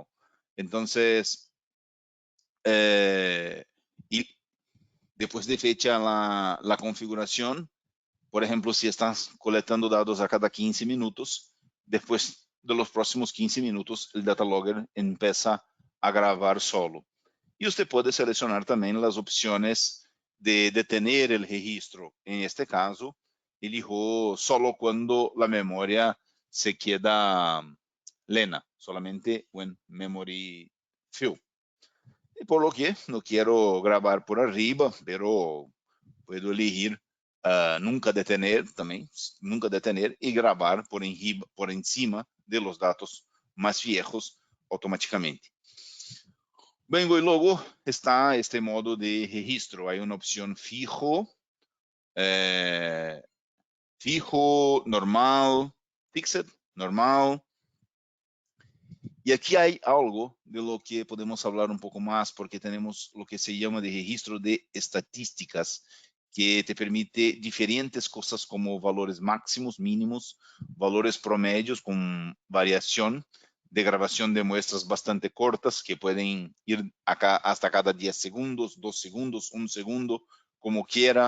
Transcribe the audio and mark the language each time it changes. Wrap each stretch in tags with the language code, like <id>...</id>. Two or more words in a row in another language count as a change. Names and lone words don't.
<es>Entonces, y después de fecha la configuración, por ejemplo, si estás coletando datos a cada 15 minutos, después de los próximos 15 minutos, el Data Logger empieza a grabar solo. Y usted puede seleccionar también las opciones de detener el registro. En este caso, elijo solo cuando la memoria se queda plena, solamente</es> <en>when memory fill.</en> <es>Y por lo que no quiero grabar por arriba, pero puedo elegir nunca detener também, nunca detener</es> <pt>e gravar</pt> <es>por encima de los</es> <pt>dados mais</pt> <es>viejos automaticamente.</es> <pt>Bem, e logo está este modo de registro. Há uma opção fijo, normal, fixed, normal.</pt> <es>Y aquí hay algo de lo que podemos hablar un poco más, porque tenemos lo que se llama de registro de estadísticas, que te permite diferentes cosas como valores máximos, mínimos, valores promedios con variación de grabación de muestras bastante cortas, que pueden ir acá hasta cada 10 segundos, 2 segundos, 1 segundo, como quiera.</es>